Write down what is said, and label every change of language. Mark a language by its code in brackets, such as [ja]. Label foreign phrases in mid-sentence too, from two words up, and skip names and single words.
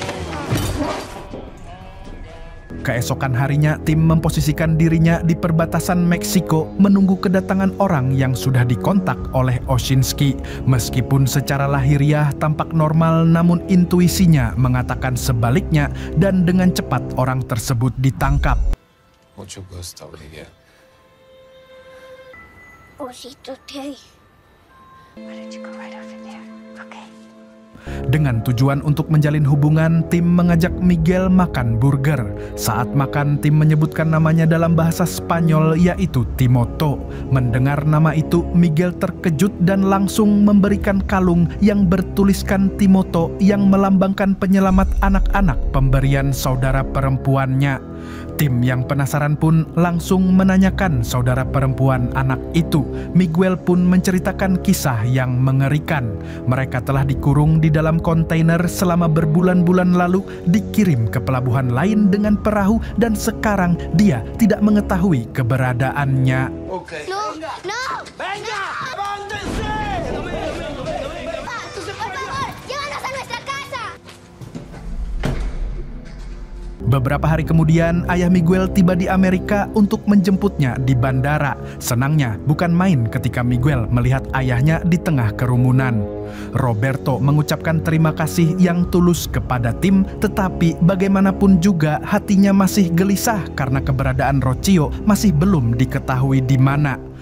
[id] Keesokan harinya, Tim memposisikan dirinya di perbatasan Meksiko menunggu kedatangan orang yang sudah dikontak oleh Oshinsky. Meskipun secara lahiriah tampak normal, namun intuisinya mengatakan sebaliknya dan dengan cepat orang tersebut ditangkap. [es] Mucho gusto, Miguel. Osito Day. [en] Why don't you go right over there? Okay. [id] Dengan tujuan untuk menjalin hubungan, Tim mengajak Miguel makan burger. Saat makan, Tim menyebutkan namanya dalam bahasa Spanyol, yaitu Timoto. Mendengar nama itu, Miguel terkejut dan langsung memberikan kalung yang bertuliskan Timoto yang melambangkan penyelamat anak-anak pemberian saudara perempuannya. Tim yang penasaran pun langsung menanyakan saudara perempuan anak itu. Miguel pun menceritakan kisah yang mengerikan. Mereka telah dikurung di dalam kontainer selama berbulan-bulan lalu, dikirim ke pelabuhan lain dengan perahu, dan sekarang dia tidak mengetahui keberadaannya. [en] Okay. [es] No, no. Venga, Por favor, llévanos a nuestra casa. [id] Beberapa hari kemudian, ayah Miguel tiba di Amerika untuk menjemputnya di bandara. Senangnya bukan main ketika Miguel melihat ayahnya di tengah kerumunan. Roberto mengucapkan terima kasih yang tulus kepada Tim, tetapi bagaimanapun juga hatinya masih gelisah karena keberadaan Rocio masih belum diketahui di mana.